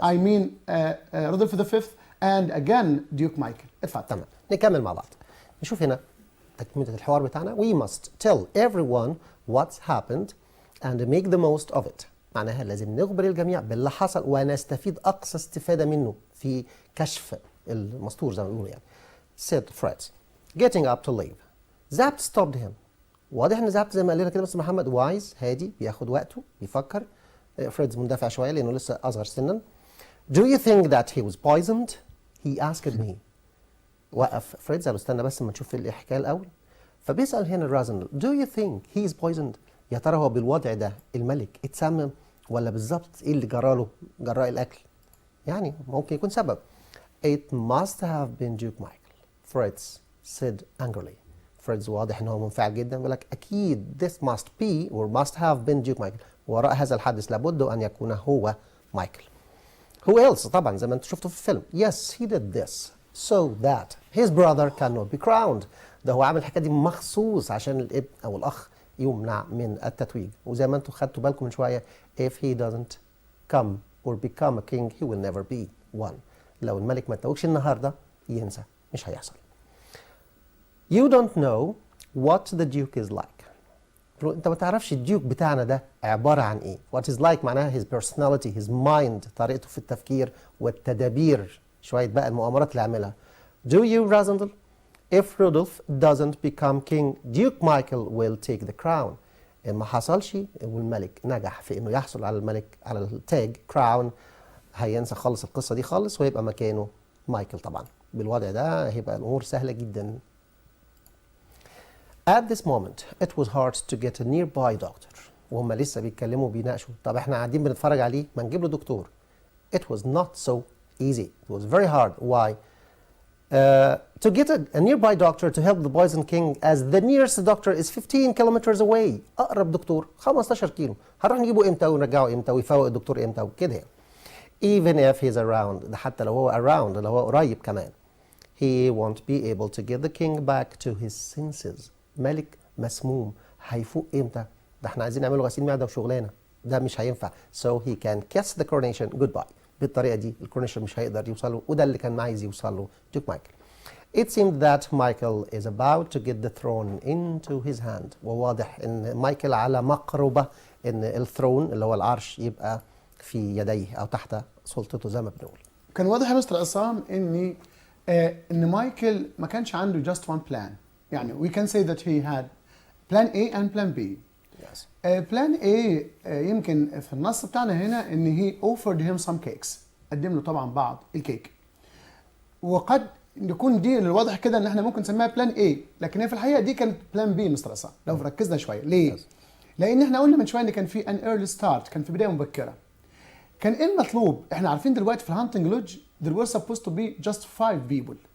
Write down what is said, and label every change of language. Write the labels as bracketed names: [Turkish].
[English] I mean Rodolph V and again Duke Michael. [Arabic] اتفضل. تمام نكمل مع بعض. نشوف هنا تكملة الحوار بتاعنا. [English] We must tell everyone what's happened and make the most of it. [Arabic] معناها لازم نخبر الجميع باللي حصل ونستفيد أقصى استفادة منه في كشف المستور زي ما بيقولوا يعني. [English] Said Fritz, getting up to leave. Zapt stopped him. [Arabic] واضح ان ذهبت زي ما قال لنا كده بس محمد وايز هادي بياخد وقته بيفكر. فريدز مندفع شويه لانه لسه اصغر سنا. [English] Do you think that he was poisoned? He asked me. [Arabic] وقف فريدز قال له استنى بس ما نشوف الحكايه الاول. فبيسال هنا رازندل [English] Do you think he is poisoned؟ [Arabic] يا ترى هو بالوضع ده الملك اتسمم ولا بالظبط ايه اللي جراله جراء الاكل؟ يعني ممكن يكون سبب. [English] It must have been Duke Michael. Fritz said angrily. [Arabic] فريدز واضح ان هو منفعل جدا بيقول لك اكيد [English] this must be or must have been Duke Michael. [Arabic] وراء هذا الحدث لابد ان يكون هو مايكل. [English] Who else؟ [Arabic] طبعا زي ما انتم شفتوا في الفيلم. [English] Yes, he did this so that his brother cannot be crowned. [Arabic] ده هو عامل الحكايه دي مخصوص عشان الابن او الاخ يمنع من التتويج. وزي ما انتم خدتوا بالكم من شويه [English] if he doesn't come or become a king he will never be one. [Arabic] لو الملك ما اتوجش النهارده ينسى مش هيحصل. [English] You don't know what the duke is like. [Arabic] انت ما تعرفش الديوك بتاعنا ده عباره عن ايه. [English] What is like [Arabic] معناها [English] his personality, his mind, [Arabic] طريقته في التفكير والتدابير، شويه بقى المؤامرات اللي عملها. [English] Do you Razendel? If Rudolph doesn't become king, Duke Michael will take the crown. [Arabic] إن ما حصلش والملك نجح في انه يحصل على الملك على التاج crown هينسى خالص القصه دي خالص ويبقى مكانه مايكل. طبعا بالوضع ده هيبقى الامور سهله جدا. [English] At this moment it was hard to get a nearby doctor. [Arabic] وهم لسه بيتكلموا بيناقشوا طب احنا قاعدين بنتفرج عليه ما نجيب له دكتور. [English] It was not so easy. It was very hard. Why? To get a nearby doctor to help the poison king as the nearest doctor is 15 kilometers away. [Arabic] أقرب دكتور 15 كيلو. هنروح نجيبه امتى ونرجعه امتى ويفوق الدكتور امتى وكده يعني. [English] Even if he's around. [Arabic] ده حتى لو هو around لو هو قريب كمان. [English] He won't be able to get the king back to his senses. [Arabic] ملك مسموم هيفوق امتى؟ ده احنا عايزين نعمله غسيل معده وشغلانه. ده مش هينفع. [English] So he can kiss the coronation goodbye. [Arabic] بالطريقه دي الكورونيشن مش هيقدر يوصل له وده اللي كان عايز يوصل له ديوك مايكل. [English] It seemed that Michael is about to get the throne into his hand. [Arabic] وواضح ان مايكل على مقربه ان الثرون اللي هو العرش يبقى في يديه او تحت سلطته زي ما بنقول. كان واضح يا مستر عصام ان مايكل ما كانش عنده [English] just one plan. يعني we can say that he had plan A and plan B. Yes. plan A [Arabic] يمكن في النص بتاعنا هنا ان [English] he offered him some cakes. [Arabic] قدم له طبعا بعض الكيك. وقد يكون دي الواضح كده ان احنا ممكن نسميها بلان A، لكن هي في الحقيقه دي كانت بلان B مستر عصام لو ركزنا شويه. ليه؟ لان احنا قلنا من شويه ان كان في [English] an early start، [Arabic] كان في بدايه مبكره. كان ايه المطلوب؟ احنا عارفين دلوقتي في الهانتنج لودج [English] there were supposed to be just 5 people.